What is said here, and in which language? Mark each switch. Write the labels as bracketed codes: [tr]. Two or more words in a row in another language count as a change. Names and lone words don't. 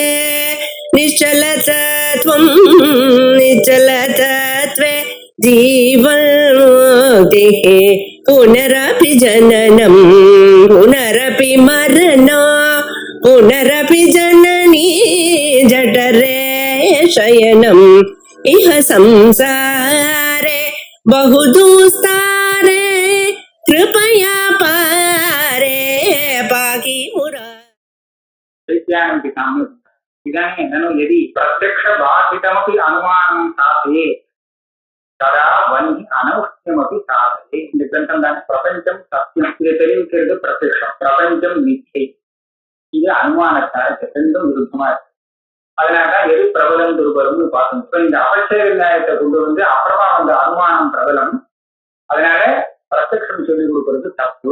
[sa] निश्चलतत्वं निश्चलतत्वे जीवन्मुक्तिः पुनरपि जननं पुनरपि मरणं पुनरपि जननी जठरे शयनम् इह संसारे बहुदुस्तारे कृपया पारे पाहि मुरारी। इदानीं ननु यदि प्रत्यक्षबाधितमपि अनुमानं साधयेत् तदा वह्नि अनवश्यमपि साधयेत्. [ta] இந்த கிரந்தம் தான் பிரபஞ்சம் சத்தியம் இதை தெரிவிக்கிறது. பிரத்யக்ஷம் பிரபஞ்சம் மிச்சை இது அனுமானத்தால் ரெண்டும் விருப்பமா இருக்கு. அதனாலதான் எது பிரபலம் துருபலம்னு பார்க்கணும். இப்ப இந்த அபட்சய நியாயத்தை கொண்டு வந்து அப்புறமா வந்த அனுமானம் பிரபலம். அதனால பிரத்யக்ஷம் சொல்லிக் கொடுக்கறது தப்பு.